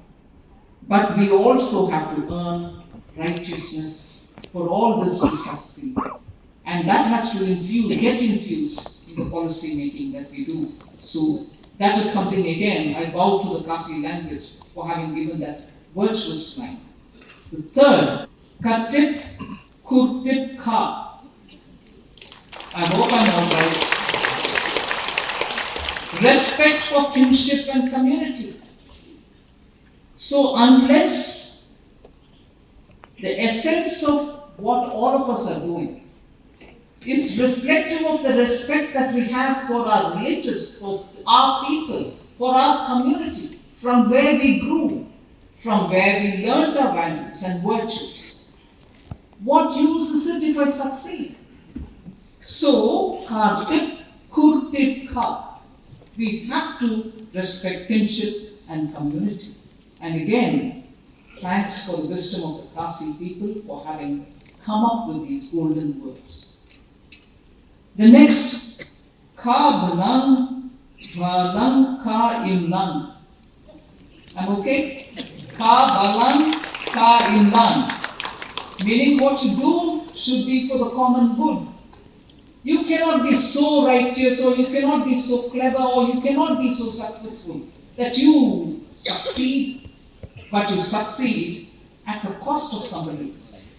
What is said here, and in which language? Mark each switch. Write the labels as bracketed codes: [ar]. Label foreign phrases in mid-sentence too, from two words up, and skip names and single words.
[en] But we also have to earn righteousness for all this to succeed. And that has to get infused in the policy making that we do. So that is something, again, I bow to the Khasi language for having given that virtuous line. The third, [kha] katip kurtip ka. [en] I hope I'm all right. Respect for kinship and community. So unless the essence of what all of us are doing is reflective of the respect that we have for our relatives, for our people, for our community, from where we grew, from where we learned our values and virtues, what use is it if I succeed? So, [kha] kartip kurtip ka. [en] We have to respect kinship and community. And again, thanks for the wisdom of the Khasi people for having come up with these golden words. The next, [kha] ka balang ka imlang. [en] I'm okay? [kha] Ka balang ka imlang. [en] Meaning what you do should be for the common good. You cannot be so righteous, or you cannot be so clever, or you cannot be so successful that you succeed, but you succeed at the cost of somebody else.